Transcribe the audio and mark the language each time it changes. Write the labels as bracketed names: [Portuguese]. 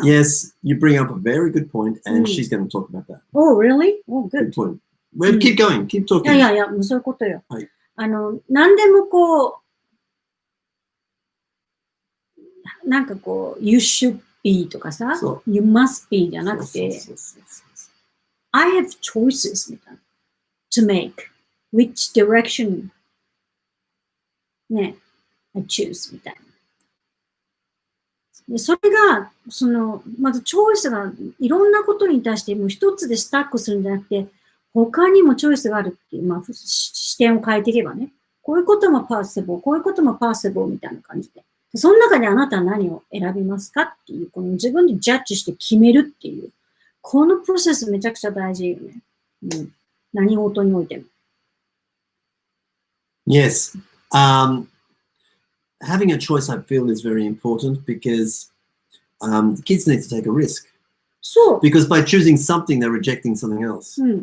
[English] Yes, you bring up a very good point, and she's going to talk about that. Oh, really? Oh, good. Good point. Well, keep going, keep talking. [Japanese] いや、もうそういうことよ。はい。何でもこう、なんかこう、 [English] you should be [Japanese] とかさ、 [English] you must be [Japanese] じゃなくて、 [English] I have choices [Japanese] みたいな。 [English] to make. Which direction ね、I choose [Japanese] みたいな。でそれが、まずチョイスがいろんなことに対してもう一つでスタックするんじゃなくて、他にもチョイスがあるっていう、まあ、視点を変えていけばね、こういうこともパーセボー、こういうこともパーセボーみたいな感じで。その中であなたは何を選びますかっていう、この自分でジャッジして決めるっていう、このプロセスめちゃくちゃ大事よね。何事においても。 [English] Yes. Having a choice, I feel, is very important because the kids need to take a risk. So, because by choosing something, they're rejecting something else.